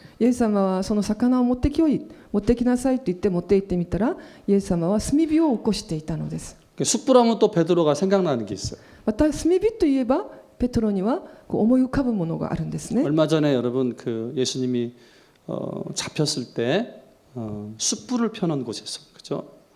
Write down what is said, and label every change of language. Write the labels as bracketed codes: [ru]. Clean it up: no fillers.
[ja] イエス様はその魚を持ってきなさいと言って持って行ってみたらイエス様は炭火を起こしていたのです。 [ko] 숯불하면 또 베드로가 생각나는 게 있어요. [ja] また炭火といえばペトロには思い浮かぶものがあるんですね。 [ko] 얼마 전에 여러분 그 예수님이 잡혔을 때 숯불을 펴는 곳에서 그죠?